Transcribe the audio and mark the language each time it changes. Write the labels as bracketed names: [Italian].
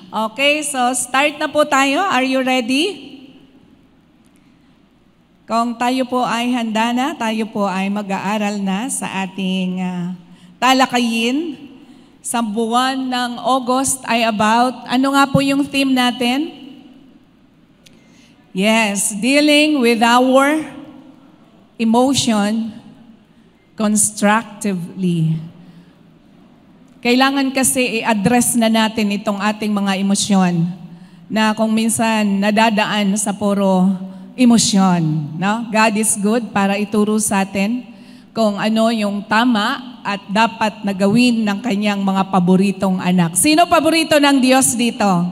[English] Okay, so start [Filipino] na po tayo. [English] Are you ready? [Filipino] Kung tayo po ay handa na, tayo po ay mag-aaral na sa ating talakayin. Sa buwan ng August ay about, ano nga po yung theme natin? [English] Yes, dealing with our emotion constructively. [Filipino] Kailangan kasi i-address na natin itong ating mga emosyon na kung minsan nadadaan sa puro emosyon. No? [English] God is good [Filipino] para ituro sa atin kung ano yung tama at dapat na gawin ng kanyang mga paboritong anak. Sino paborito ng Diyos dito?